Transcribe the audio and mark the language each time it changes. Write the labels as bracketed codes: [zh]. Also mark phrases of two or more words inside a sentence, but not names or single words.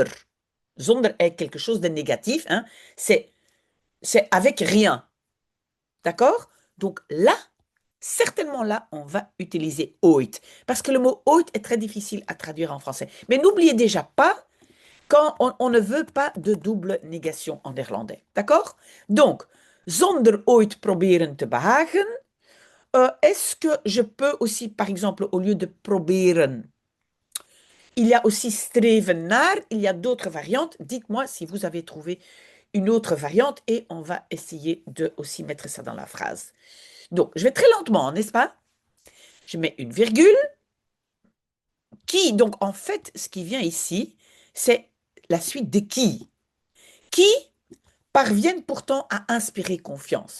[fr] Zonder est quelque chose de négatif, hein, c'est avec rien. D'accord? Donc là, certainement là, on va utiliser ooit. Parce que le mot ooit est très difficile à traduire en français. Mais n'oubliez déjà pas quand on ne veut pas de double négation en néerlandais. D'accord? Donc, [nl] zonder ooit proberen te behagen. [fr] Est-ce que je peux aussi, par exemple, au lieu de proberen, il y a aussi [nl] streven naar, [fr] il y a d'autres variantes. Dites-moi si vous avez trouvé une autre variante et on va essayer de aussi mettre ça dans la phrase. Donc, je vais très lentement, n'est-ce pas? Je mets une virgule qui, donc en fait, ce qui vient ici, c'est la suite des qui parviennent pourtant à inspirer confiance.